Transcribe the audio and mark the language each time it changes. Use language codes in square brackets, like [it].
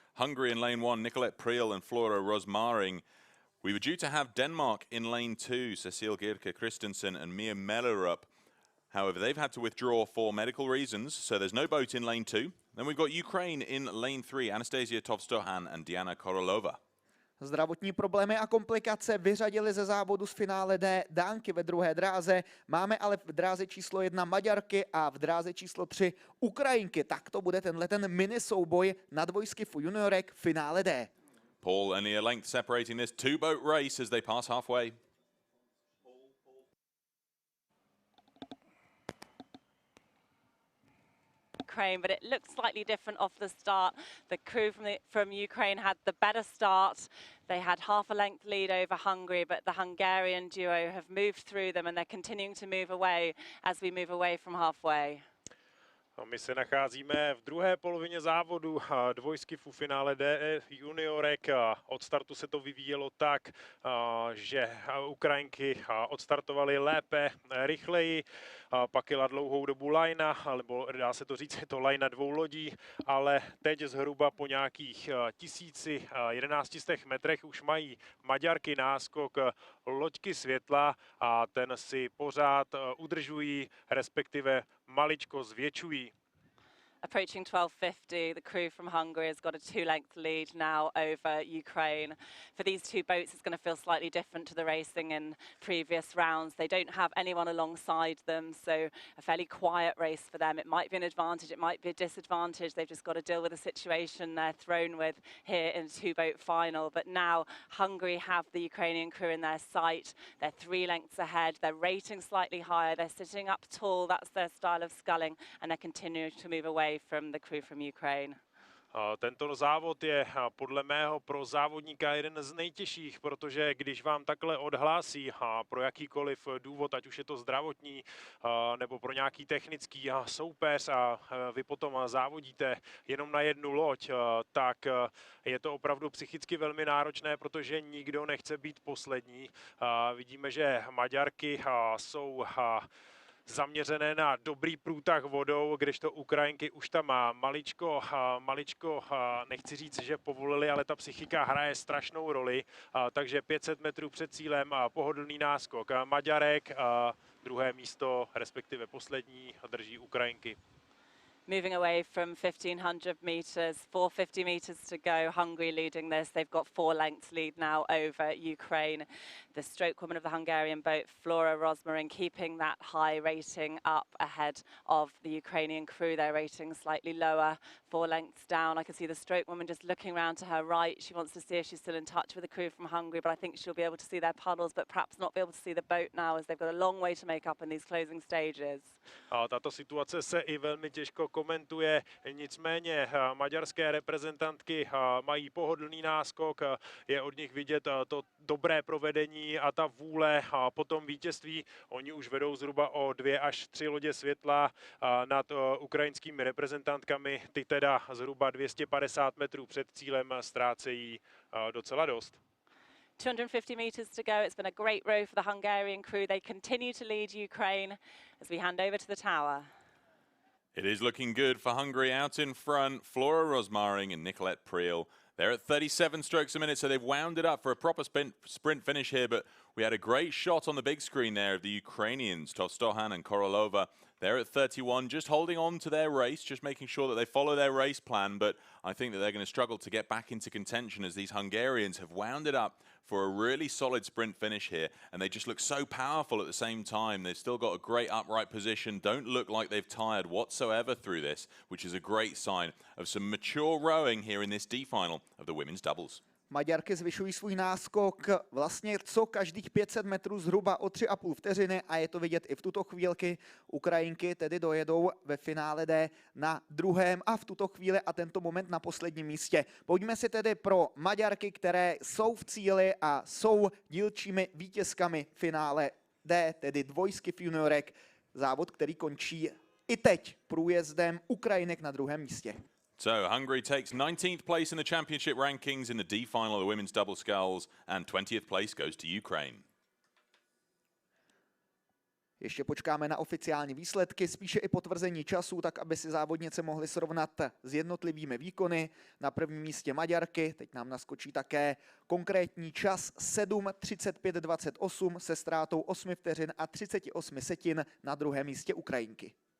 [en] Hungary in lane 1, Nicolette Priel and Flora Rosmaring. We were due to have Denmark in lane 2, Cecile Gierke Christensen and Mia Mellerup. However, they've had to withdraw for medical reasons, so there's no boat in lane 2. Then we've got Ukraine in lane 3, Anastasia Tovstohan and Diana Korolova. [cs] Zdravotní problémy a komplikace vyřadily ze závodu z finále D Dánky ve druhé dráze. Máme ale v dráze číslo 1 Maďarky a v dráze číslo 3 Ukrajinky. Tak to bude ten mini souboj na dvojskifu juniorek v finále D. [en] Paul, only a length separating this two-boat race as they pass halfway. Ukraine, but it looked slightly different off the start. The crew from Ukraine had the better start. They had half a length lead over Hungary, but the Hungarian duo have moved through them and they're continuing to move away as we move away from halfway. [cs] My se nacházíme v druhé polovině závodu dvojskifu finále D juniorek. Od startu se to vyvíjelo tak, že Ukrajinky odstartovaly lépe, rychleji, pak jela dlouhou dobu lajna, nebo dá se to říct, je to lajna dvou lodí, ale teď zhruba po nějakých 1100 metrech už mají Maďarky náskok loďky světla a ten si pořád udržují, respektive maličko zvětšují. [en] Approaching 12:50, the crew from Hungary has got a two-length lead now over Ukraine. For these two boats, it's going to feel slightly different to the racing in previous rounds. They don't have anyone alongside them, so a fairly quiet race for them. It might be an advantage, it might be a disadvantage. They've just got to deal with the situation they're thrown with here in a two-boat final. But now Hungary have the Ukrainian crew in their sight. They're 3 lengths ahead. They're rating slightly higher. They're sitting up tall. That's their style of sculling, and they're continuing to move away from the crew from Ukraine. [cs] Tento závod je podle mého pro závodníka jeden z nejtěžších, protože když vám takhle odhlásí pro jakýkoliv důvod, ať už je to zdravotní nebo pro nějaký technický soupeř a vy potom závodíte jenom na jednu loď, tak je to opravdu psychicky velmi náročné, protože nikdo nechce být poslední. Vidíme, že Maďarky jsou zaměřené na dobrý průtah vodou, kdežto Ukrajinky už tam maličko, nechci říct, že povolili, ale ta psychika hraje strašnou roli, takže 500 metrů před cílem pohodlný náskok Maďarek, druhé místo, respektive poslední, drží Ukrajinky. [en] Moving away from 1500 metres, 450 metres to go. Hungary leading this. They've got 4 lengths lead now over Ukraine. The stroke woman of the Hungarian boat, Flora Rosmarin, keeping that high rating up ahead of the Ukrainian crew. Their rating slightly lower, 4 lengths down. I can see the stroke woman just looking around to her right. She wants to see if she's still in touch with the crew from Hungary, but I think she'll be able to see their puddles, but perhaps not be able to see the boat now as they've got a long way to make up in these closing stages. [cs] Tato situace se i velmi těžko komentuje, nicméně maďarské reprezentantky mají pohodlný náskok, je od nich vidět to dobré provedení a ta vůle a potom vítězství. Oni už vedou zhruba o 2 až 3 lodě světla nad ukrajinskými reprezentantkami, ty teda zhruba 250 metrů před cílem ztrácejí docela dost. [en] 250 metres to go. It's been a great row for the Hungarian crew. They continue to lead Ukraine as we hand over to the tower. It is looking good for Hungary out in front. Flora Rosmarin and Nicolette Priel. They're at 37 strokes a minute, so they've wound it up for a proper sprint finish here, but we had a great shot on the big screen there of the Ukrainians, Tostohan and Korolova. They're at 31, just holding on to their race, just making sure that they follow their race plan, but I think that they're going to struggle to get back into contention as these Hungarians have wound it up for a really solid sprint finish here, and they just look so powerful at the same time. They've still got a great upright position, don't look like they've tired whatsoever through this, which is a great sign of some mature rowing here in this D final of the women's doubles. [cs] Maďarky zvyšují svůj náskok vlastně co každých 500 metrů zhruba o 3,5 vteřiny a je to vidět i v tuto chvíli. Ukrajinky tedy dojedou ve finále D na druhém a v tuto chvíli a tento moment na posledním místě. Pojďme si tedy pro Maďarky, které jsou v cíli a jsou dílčími vítězkami finále D, tedy dvojskiff juniorek, závod, který končí i teď průjezdem Ukrajinek na druhém místě. [en] So Hungary takes 19th place in the championship rankings in the D final of the women's double sculls, and 20th place goes to Ukraine. [cs] Ještě počkáme na oficiální výsledky, spíše i potvrzení časů, tak aby si závodnice mohly srovnat s jednotlivými výkony. Na prvním místě Maďarky, teď nám naskočí také konkrétní čas 7:35:28 se ztrátou 8 vteřin a 38 setin, na druhém místě Ukrajinky.